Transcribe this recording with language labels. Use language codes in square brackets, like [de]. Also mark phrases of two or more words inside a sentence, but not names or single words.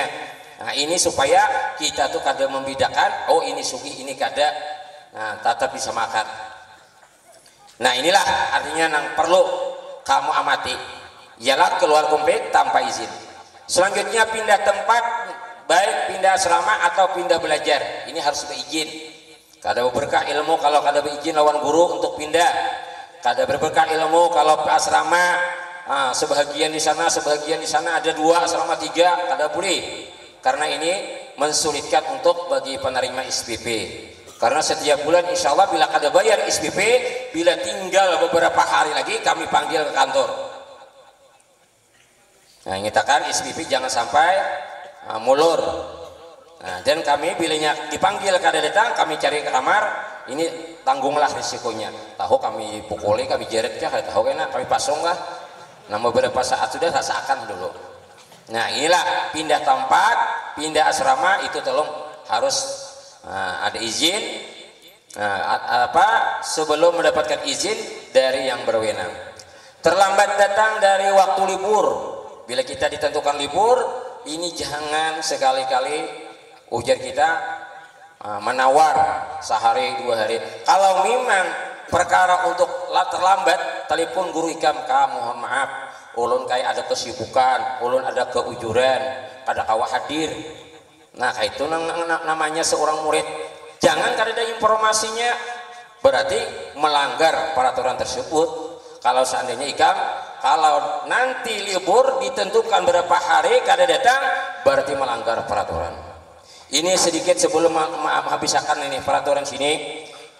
[bjn] Nah ini supaya kita tuh kadang membedakan, oh ini suki, ini kada, nah tetap bisa makan. [id] Nah inilah artinya yang perlu kamu amati, ialah keluar komplek tanpa izin. Selanjutnya pindah tempat, baik pindah asrama atau pindah belajar, ini harus berizin. [bjn] Kada berkah ilmu kalau kada berizin lawan guru untuk pindah. Kada berberkah ilmu kalau asrama sebahagian di sana ada 2 asrama 3, kada boleh. [id] Karena ini mensulitkan untuk bagi penerima SPP. [bjn] Karena setiap bulan [ar] insya Allah [bjn] bila kada bayar SPP, bila tinggal beberapa hari lagi kami panggil ke kantor. [id] Nah nyatakan SPP jangan sampai mulur. [bjn] Nah, dan kami bilanya dipanggil kada datang, kami cari ke kamar, ini tanggunglah risikonya. Tahu kami pukuli, kami jeret kah, tahu kena kami pasung lah. [id] Nah beberapa saat sudah rasakan dulu. Nah inilah pindah tempat, pindah asrama itu tolong harus ada izin, sebelum mendapatkan izin dari yang berwenang. Terlambat datang dari waktu libur, bila kita ditentukan libur, ini jangan sekali-kali ujar kita menawar sehari 2 hari. [bjn] Kalau memang perkara untuk terlambat, telepon guru ikam, mohon maaf, ulun kayak ada kesibukan, ulun ada keujuran, kada kawa hadir. [id] Nah itu namanya seorang murid, jangan kada ada informasinya, berarti melanggar peraturan tersebut. [bjn] Kalau seandainya ikam, kalau nanti libur ditentukan berapa hari kada datang, berarti melanggar peraturan. [id] Ini sedikit sebelum habiskan ini peraturan sini.